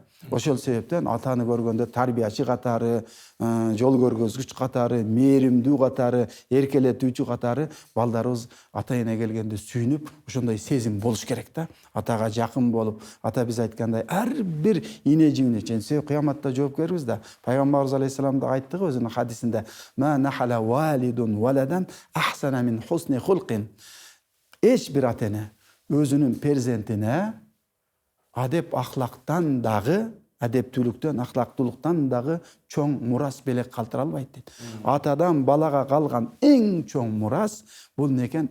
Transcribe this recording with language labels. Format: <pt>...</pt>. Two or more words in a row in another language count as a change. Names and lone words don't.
<ky>Ошол себептен атаны көргөндө тарбиячы катары, жол көргөзгүч катары, мээримдүү катары, эркелетүүчү катары балдарыбыз ата эне келгенде сүйүнүп, ошондой сезим болуш керек да. Атага жакын болуп, ата биз айткандай ар бир ине жибине чейин кыяматта жоопкербиз да. Пайгамбарыбыз алейхисалам да айтты го өзүнүн хадисинде:</ky> <ar>"ما نحل والد ولدا أحسن من حسن خلق."</ar> <ky>Эч бир ата эне өзүнүн перзентине адеп ахлактан дагы, адептүүлүктөн, ахлактуулуктан дагы чоң мурас белек калтыра албайт дейт. Атадан балага калган эң чоң мурас бул некен?</ky>